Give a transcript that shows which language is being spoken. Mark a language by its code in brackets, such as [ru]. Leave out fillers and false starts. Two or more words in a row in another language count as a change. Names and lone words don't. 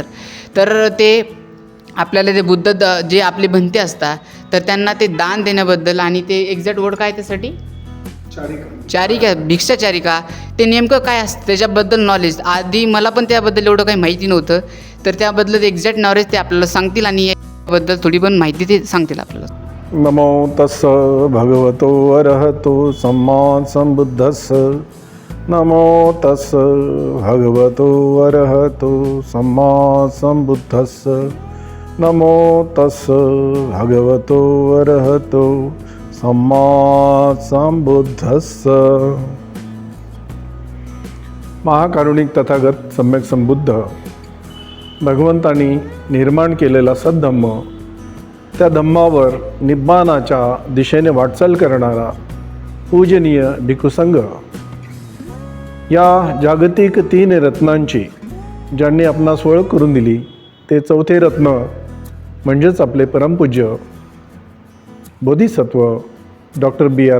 [mr] तर ते आपल्याला ते जे आपले भंते असतात तर त्यांना ते दान देण्याबद्दल आणि ते [en] exact word [mr] काय त्यासाठी चारिका भिक्षाचारिका ते नेमकं काय असतं त्याच्याबद्दल नॉलेज. आधी मला पण त्याबद्दल एवढं काही माहिती नव्हतं. तर त्याबद्दल [en] exact knowledge [mr] ते आपल्याला सांगतील आणि याबद्दल थोडी पण माहिती ते सांगतील आपल्याला. [pi] नमो तस्स भगवतो अरहतो सम्मा संबुद्धस्स. नमो तस्स भगवतो अरहतो सम्मा संबुद्धस्स. नमो तस्स भगवतो अरहतो सम्मा संबुद्धस्स. [mr] महाकारुणिक तथागत सम्यक संबुद्ध भगवंतांनी निर्माण केलेला सद्धम्म, त्या धम्मावर निब्बाणाच्या दिशेने वाटचाल करणारा पूजनीय भिक्खुसंघ, या जागतिक 3 रत्नांची ज्यांनी आपणास ओळख करून दिली ते चौथे रत्न म्हणजेच आपले परमपूज्य बोधिसत्व डॉक्टर B.R.